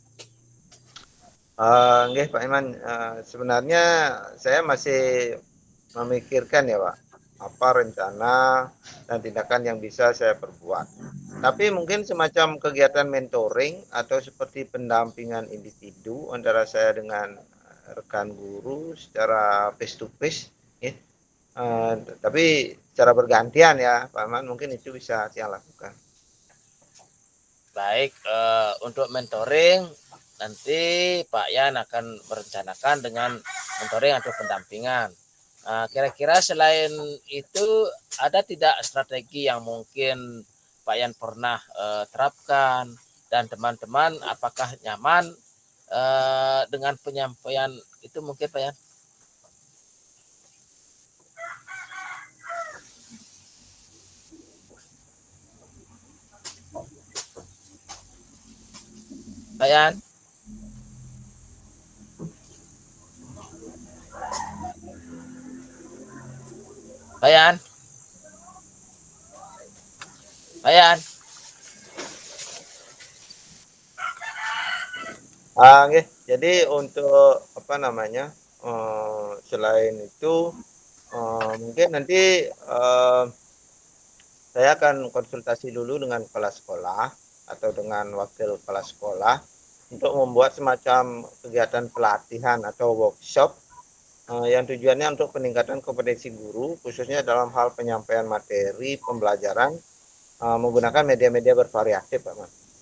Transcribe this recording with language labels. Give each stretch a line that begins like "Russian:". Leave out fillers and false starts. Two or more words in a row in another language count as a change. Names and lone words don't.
Indonesian: Nggih, Pak Iman, sebenarnya saya masih memikirkan ya, Pak, apa rencana dan tindakan yang bisa saya perbuat. Tapi mungkin semacam kegiatan mentoring atau seperti pendampingan individu antara saya dengan rekan guru secara
English: face to face,
Indonesian: ya. Tapi secara bergantian ya, Pak Iman, mungkin itu bisa saya lakukan. Baik, untuk mentoring nanti Pak Yan akan merencanakan dengan mentoring atau pendampingan. Kira-kira selain itu ada tidak strategi yang mungkin Pak Yan pernah terapkan dan teman-teman apakah nyaman dengan penyampaian itu mungkin Pak Yan? Pak Yan? Pak Yan? Pak Yan? Nggih. Jadi untuk apa namanya, selain itu mungkin nanti saya akan konsultasi dulu dengan kepala sekolah atau dengan wakil kepala sekolah untuk membuat semacam kegiatan pelatihan atau workshop yang tujuannya untuk peningkatan kompetensi guru khususnya dalam hal penyampaian materi pembelajaran menggunakan media-media bervariatif, Pak Mas.